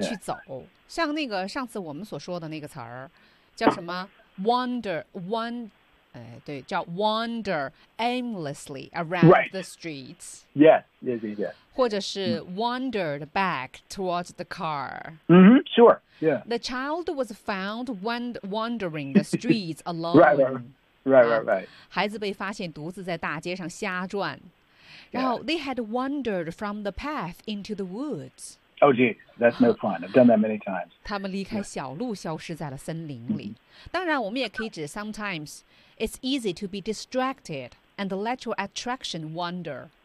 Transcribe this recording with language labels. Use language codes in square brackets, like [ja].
[zh] 去走。像那个上次我们所说的那个词儿，叫什么 [en] wander aimlessly around、 right. the streets. Yes. [zh] 或者是 [en] wandered back towards the car. Mm-hmm. Sure. Yeah. The child was found wandering the streets alone. Right. [zh] 孩子被发现独自在大街上瞎转，然后、 [en] yeah. they had wandered from the path into the woods. Oh, geez, that's no fun. I've done that many times. [zh] 他们离开小路消失在了森林里。当然我们也可以指 [en] sometimes it's easy to be distracted and let your attraction wander.